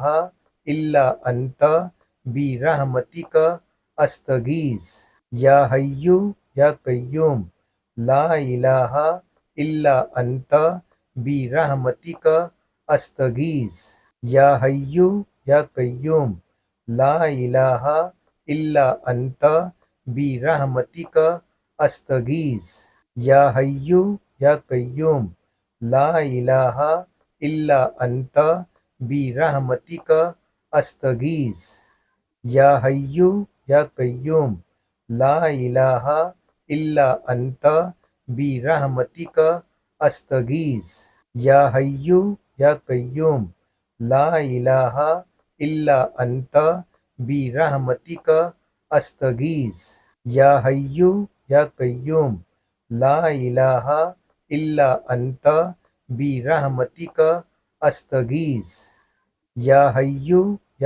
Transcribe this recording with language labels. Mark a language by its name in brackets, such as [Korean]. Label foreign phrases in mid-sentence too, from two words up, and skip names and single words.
[Arabic] الا انت برحمتک استغیث یا حیو یا قیوم لا الہ الا انت برحمتک استغیث یا حیو یا قیوم لا الہ الا انت برحمتک استغیث یا حیو یا قیوم لا الہ الا انت برحمتک استغیث یا حیو یا قیوم لا الہ الا انت برحمتک استغیث یا حیو يا قيوم لا إله إلا أنت برحمتك أستغيث يا حي يا قيوم لا إله إلا أنت برحمتك أستغيث يا حي يا